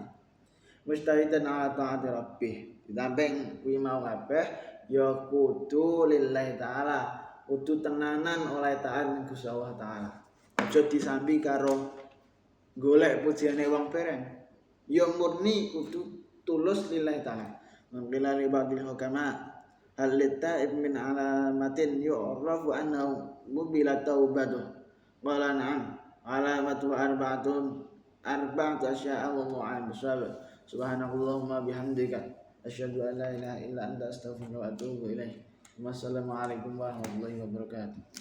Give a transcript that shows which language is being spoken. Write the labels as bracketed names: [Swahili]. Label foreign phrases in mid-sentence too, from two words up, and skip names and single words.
[Arabic] مستعدا على طاعة ربه. [Javanese] Ditamping kuwi mau kabeh ya kudu [Arabic] لله تعالى. [Javanese] Kudu tenanan oleh taat Gusti Allah taala. Aja disambi karo golek pujane wong pereng. Ya murni kudu tulus [Arabic] لله تعالى. قيل لبعض الحكماء هل للتائب من علامة يعرف أنه قبلت توبته. قال نعم علامته أربعة أشياء والله أعلم بالصواب. سبحانك اللهم وبحمدك أشهد أن لا إله إلا أنت أستغفرك وأتوب إليك. والسلام عليكم ورحمة الله وبركاته.